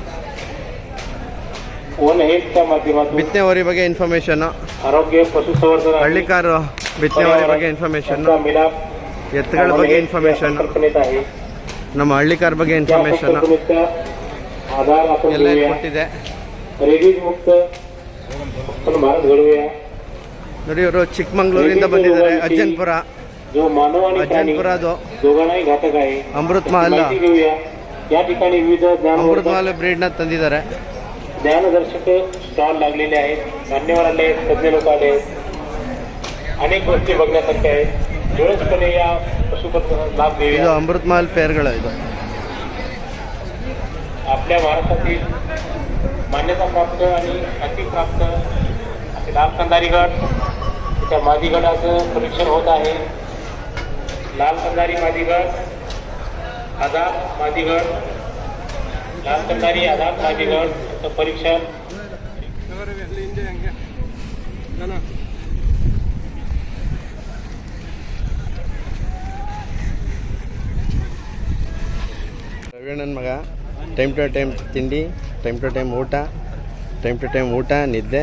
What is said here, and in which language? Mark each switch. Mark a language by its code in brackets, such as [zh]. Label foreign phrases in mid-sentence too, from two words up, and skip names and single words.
[kn] ಬಿತ್ತನೆ ಹೊರಿ ಬಗ್ಗೆ ಇನ್ಫಾರ್ಮೇಷನ್ನು, ಹಳ್ಳಿಕಾರು ಬಿತ್ತನೆ ಹೊರಿ ಬಗ್ಗೆ ಇನ್ಫಾರ್ಮೇಷನ್ನು, ಎತ್ತುಗಳ ಬಗ್ಗೆ ಇನ್ಫಾರ್ಮೇಷನ್ನು, ನಮ್ಮ ಹಳ್ಳಿಕಾರ್ ಬಗ್ಗೆ ಇನ್ಫಾರ್ಮೇಷನ್ನು ಎಲ್ಲ ಕೊಟ್ಟಿದೆ. ನೋಡಿ, ಇವರು ಚಿಕ್ಕಮಂಗ್ಳೂರಿಂದ ಬಂದಿದ್ದಾರೆ. ಅಜ್ಜನ್ಪುರದು ಅಮೃತ್ ಮಹಲ್ ಬ್ರೀಡ್ನ ತಂದಿದ್ದಾರೆ. [mr] ज्ञानदर्शक स्टॉल लागलेले आहेत. मान्यवर आले, तज्ञ लोक आले, अनेक गोष्टी बघण्यासारख्या आहेत. वेळेसपणे या पशुपक्षांना लाभ देऊया. [kn] ಇದು ಅಮೃತ್ ಮಹಲ್ ಪೇರ್ಗಳು. ಇದು [mr] आपल्या महाराष्ट्रातील मान्यता प्राप्त आणि अतिप्राप्त असे लाल कंदारी गट, त्या मादी गटाचं परीक्षण होत आहे. लाल कंदारी मादी गट, आझाद मादी गट, लाल कंदारी आझाद मादी गट परीक्षण. [kn] ರವಿಯಣ್ಣನ ಮಗ. [en] time to time [kn] ತಿಂಡಿ, [en] time to time [kn] ಊಟ, ನಿದ್ದೆ.